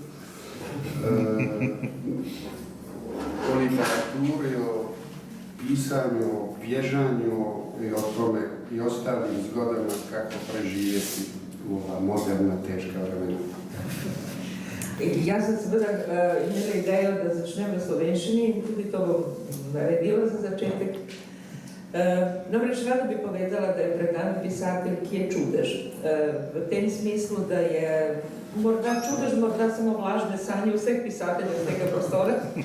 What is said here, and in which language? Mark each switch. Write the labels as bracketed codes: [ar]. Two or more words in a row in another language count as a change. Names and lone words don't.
[bs] O literaturi, o pisanju, o bježanju i o tome i ostalim zgodama kako preživjeti u ova moderna, teška vremena. [sl] Ja sam seveda imela idejo, da začnem v slovenščini in tudi to bom naredila za začetek. Namreč rada bi povedala, da je pred nami pisatelj, ki je čudež. V tem smislu, da je morda čudež, morda samo vlažne sanje vseh pisateljev z tega prostora.